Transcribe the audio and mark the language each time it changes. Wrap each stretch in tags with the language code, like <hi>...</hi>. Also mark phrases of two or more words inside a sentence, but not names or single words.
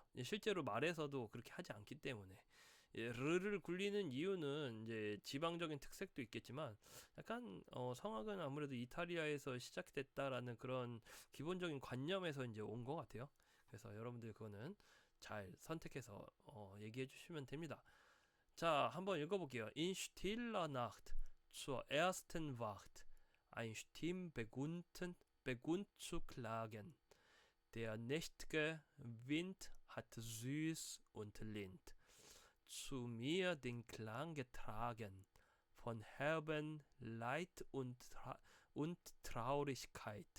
<ko>실제로 말에서도 그렇게 하지 않기 때문에 르를 굴리는 이유는 이제 지방적인 특색도 있겠지만 약간 성악은 아무래도 이탈리아에서 시작됐다라는 그런 기본적인 관념에서 이제 온 것 같아요. 그래서 여러분들 그거는 잘 선택해서 얘기해 주시면 됩니다. 자, 한번 읽어볼게요.</ko> <de>In stiller Nacht zur ersten Wacht ein Stimm begunnt zu klagen. Der nächtige Wind hat süß und lind zu mir den Klang getragen von herben Leid und Traurigkeit.</de>